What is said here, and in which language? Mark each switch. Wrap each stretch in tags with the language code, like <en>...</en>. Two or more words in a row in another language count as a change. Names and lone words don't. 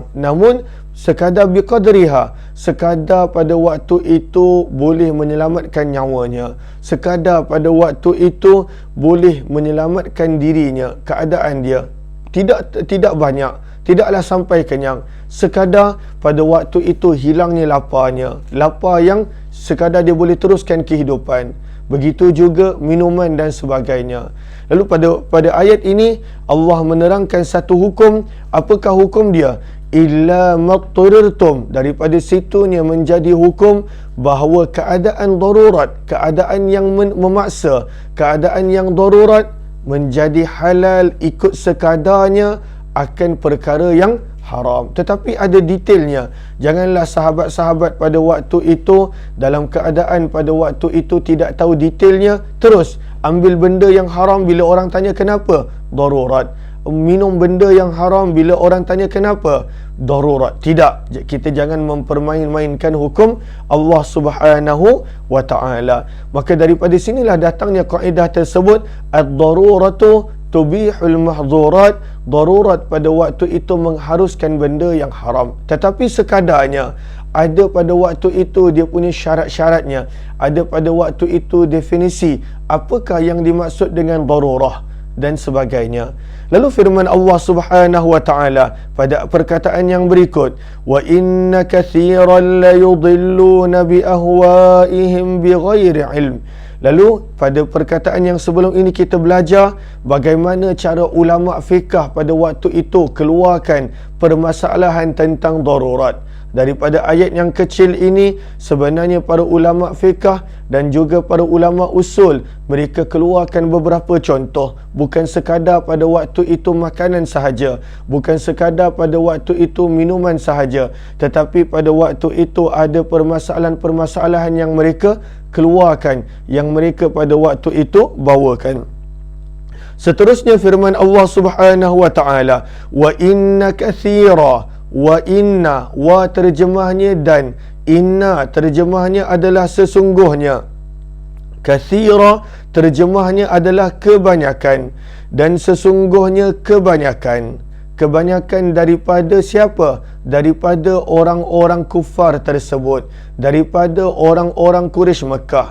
<ms>Namun sekadar biqadriha, sekadar pada waktu itu boleh menyelamatkan nyawanya, sekadar pada waktu itu boleh menyelamatkan dirinya, keadaan dia tidak banyak, tidaklah sampai kenyang, sekadar pada waktu itu hilangnya lapar yang sekadar dia boleh teruskan kehidupan. Begitu juga minuman dan sebagainya. Lalu pada ayat ini Allah menerangkan satu hukum. Apakah hukum dia?</ms> <ar>إلا ما اضطررتم.</ar> <ms>Daripada situnya menjadi hukum bahawa keadaan darurat, keadaan yang memaksa, keadaan yang darurat menjadi halal ikut sekadarnya akan perkara yang haram. Tetapi ada detailnya. Janganlah sahabat-sahabat pada waktu itu dalam keadaan pada waktu itu tidak tahu detailnya, terus ambil benda yang haram bila orang tanya kenapa? Darurat. Minum benda yang haram bila orang tanya kenapa? Darurat. Tidak. Kita jangan mempermain-mainkan hukum Allah</ms> <ar>سبحانه وتعالى.</ar> <ms>Maka daripada sinilah datangnya kaedah tersebut,</ms> <ar>الضرورات تبيح المحظورات.</ar> <ms>Darurat pada waktu itu mengharuskan benda yang haram. Tetapi sekadarnya ada pada waktu itu dia punya syarat-syaratnya. Ada pada waktu itu definisi apakah yang dimaksud dengan darurah dan sebagainya. Lalu firman Allah</ms> <ar>سبحانه وتعالى</ar> <ms>pada perkataan yang berikut,</ms> <ar>وإن كثيرا ليضلون بأهوائهم بغير علم.</ar> <ms>Lalu pada perkataan yang sebelum ini kita belajar bagaimana cara ulama fiqh pada waktu itu keluarkan permasalahan tentang darurat. Daripada ayat yang kecil ini sebenarnya para ulama fiqh dan juga para ulama usul mereka keluarkan beberapa contoh. Bukan sekadar pada waktu itu makanan sahaja, bukan sekadar pada waktu itu minuman sahaja, tetapi pada waktu itu ada permasalahan-permasalahan yang mereka keluarkan, yang mereka pada waktu itu bawakan. Seterusnya firman Allah</ms> <ar>سبحانه وتعالى, وإن كثيرا. وإن,</ar> <ms>wa terjemahnya dan, inna terjemahnya adalah sesungguhnya, katsira terjemahnya adalah kebanyakan, dan sesungguhnya kebanyakan. Kebanyakan daripada siapa? Daripada orang-orang kufar tersebut, daripada orang-orang Quraisy Mekah.</ms>